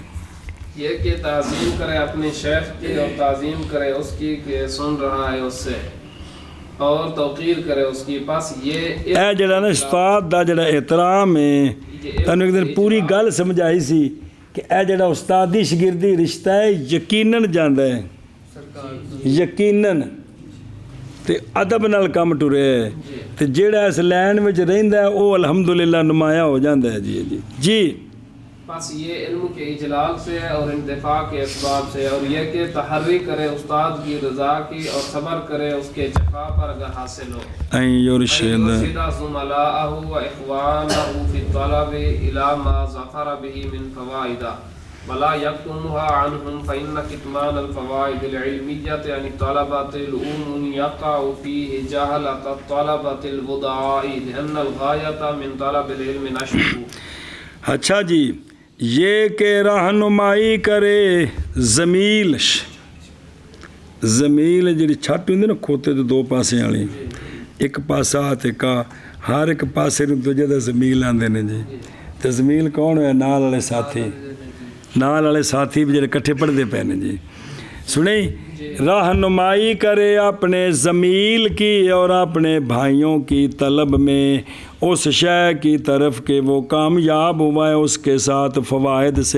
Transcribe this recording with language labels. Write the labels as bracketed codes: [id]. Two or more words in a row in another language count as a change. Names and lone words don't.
[ur] یہ کہ تعظیم کرے اپنے شیخ کی اور تعظیم کرے اس کی کہ سن رہا ہے اس سے، اور توقیر کرے اس کی، پاس یہ [pa] اے جڑا نا استاد دا جڑا احترام ہے، تانوں ایک دن پوری گل سمجھائی سی کہ اے جڑا استادی شاگردی رشتہ ہے یقیناً جاندا ہے، یقیناً تے ادب نال کم ٹرے تے جڑا اس لین وچ رہندا ہے او الحمدللہ نمایاں ہو جاندا ہے۔ جی [ur] بس یہ علم کے اجلال سے اور انتفاع کے اسباب سے، اور یہ کہ تحری کرے استاد کی رضا کی اور صبر کرے اس کے جفا پر اگر حاصل ہو، [ar] این یرشد زملاءہ و اخوانہ فی الطلب الی ما ظفر به من فوائد ولا یکتمها عنہم فإن کتمان الفوائد العلمیۃ عن طلبۃ العلوم یقع فیہ جہلۃ الطلبۃ الودعاء لأن الغایۃ من طلب العلم نشره۔ [pa] اچھا جی، [ur] یہ کہ رہنمائی کرے زمیل [pa] جی چھٹ ہوندی نا کھوتے تو دو پاسے والی، ایک پاسا تے کا ہر ایک پاسے نوں دوجے دا زمیل آندے نے جی۔ تے زمیل کون ہے؟ نال والے ساتھی، نال والے ساتھی بھی جڑے کٹھے پڑھدے پے نے جی۔ [ur] سنیں، رہنمائی کرے اپنے زمیل کی اور اپنے بھائیوں کی طلب میں اس شے کی طرف کہ وہ کامیاب ہوا ہے اس کے ساتھ فوائد سے۔